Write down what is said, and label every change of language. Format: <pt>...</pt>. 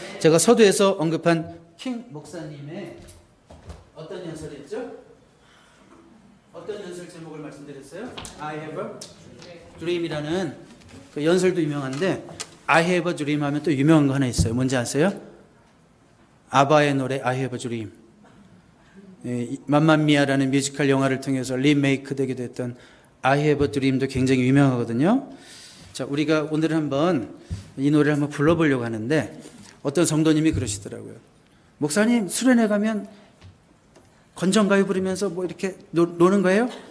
<ko>제가 서두에서 언급한 킹 목사님의 어떤 연설이었죠? 어떤 연설 제목을 말씀드렸어요?</ko> <en>I have a dream</en> <ko>이라는 그 연설도 유명한데 I have a dream 하면 또 유명한 거 하나 있어요. 뭔지 아세요? 아바의 노래</ko> <en>I have a dream.</en> <ko>맘마미아라는 뮤지컬 영화를 통해서 리메이크 되게 됐던</ko> <en>I have a dream</en> <ko>도 굉장히 유명하거든요. 자, 우리가 오늘 한번 이 노래를 한번 불러보려고 하는데 어떤 성도님이 그러시더라고요. 목사님, 수련회 가면 건전가요 부르면서 이렇게 노는 거예요?</ko>